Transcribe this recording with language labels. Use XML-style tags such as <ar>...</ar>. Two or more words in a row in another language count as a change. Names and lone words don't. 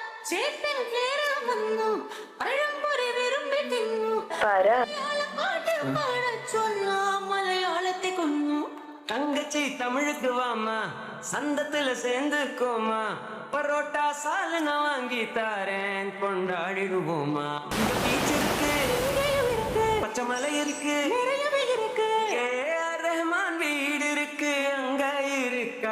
<ml>ചേട്ടൻ കേറാൻ വന്നു പഴംപൊരി വിരുമ്പി തിന്നു പാട്ട് പാട ചൊന്നു മലയാളത്തെ കൊന്നു</ml> <ta>தங்கச்சி தமிழுக்கு வாமா சந்தத்துல சேர்ந்துக்கோமா பரோட்டா சால்னா வாங்கி தாரேன் கொண்டாடிடுவோமா இங்க பீச் இருக்கு பச்சை மலை இருக்கு நிறையவே இருக்கு ஏஆர் ரஹ்மான் வீடு இருக்கு அங்க இருக்கா</ta>